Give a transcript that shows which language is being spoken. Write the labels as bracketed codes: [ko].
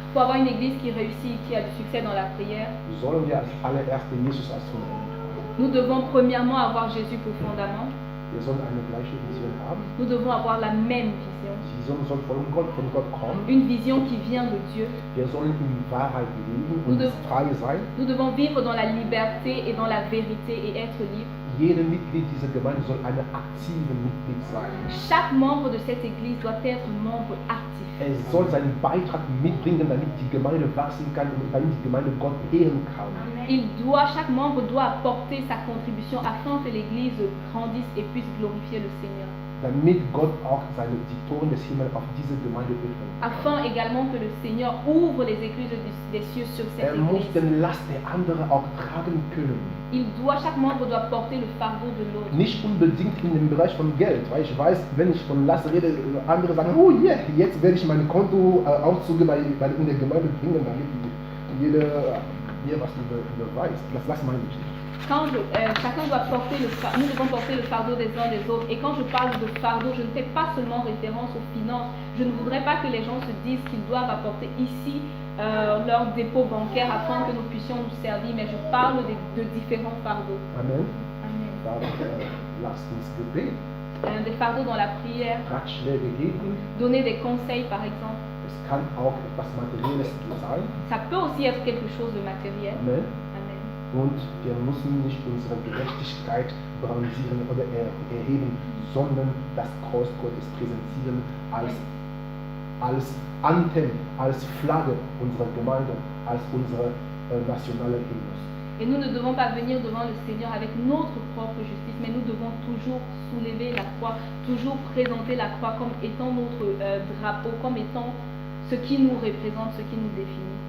[fr] pour avoir une église qui réussit, qui a du succès dans la prière, [de] sollen wir als allererste Jesus als Fundament haben. [fr] nous devons premièrement avoir Jésus pour fondament. [de] Wir sollen eine gleiche Vision haben. [fr] Nous devons avoir la même vision. [de] Die Vision soll von Gott kommen. [fr] Une vision qui vient de Dieu. [de] Wir sollen in Wahrheit leben [fr] Nous [de] und [fr] devons- [de] frei sein. [fr] Nous devons vivre dans la liberté et dans la vérité et être libre. [de] Jeder Mitglied dieser Gemeinde soll eine aktive Mitglied sein. [fr] Chaque membre de cette église doit être membre actif. [de] Er soll seinen Beitrag mitbringen, damit die Gemeinde wachsen kann und damit die Gemeinde Gott ehren kann. [fr] Chaque membre doit apporter sa contribution afin que l'église grandisse et puisse glorifier le Seigneur. [de] Damit Gott auch die Tore des Himmels auf diese Gemeinde öffnen kann. [fr] Afin également que le Seigneur ouvre les églises des cieux sur cette [de] Muss [fr] église. [de] den Last der anderen auch tragen können. [fr] Chaque membre doit porter le fardeau de l'autre. [de] Nicht unbedingt in dem Bereich von Geld, weil ich weiß, wenn ich von Last rede, andere sagen, oh yeah, jetzt werde ich meine Kontoauszüge in der Gemeinde bringen, damit jeder mir was überweist. Das meine ich nicht. [fr] Chacun doit porter nous devons porter le fardeau des uns des autres. Et quand je parle de fardeau, je ne fais pas seulement référence aux finances. Je ne voudrais pas que les gens se disent qu'ils doivent apporter ici leur dépôt bancaire afin que nous puissions nous servir, mais je parle de différents fardeaux. Amen. Amen. [de] Lasst uns Gebet, [fr] Des fardeaux dans la prière, [de] Ratschläge geben. [fr] donner des conseils par exemple. [de] Es kann auch etwas Materielles sein. [fr] Ça peut aussi être quelque chose de matériel. Amen. Amen. [de] Und wir müssen nicht unsere Gerechtigkeit balancieren oder erheben, sondern das Kreuz Gottes präsentieren als Anthem, als Flagge unserer Gemeinde, als unsere nationale Hymne. [fr] Et nous ne devons pas venir devant le Seigneur avec notre propre justice, mais nous devons toujours soulever la croix, toujours présenter la croix comme étant notre drapeau, comme étant ce qui nous représente, ce qui nous définit.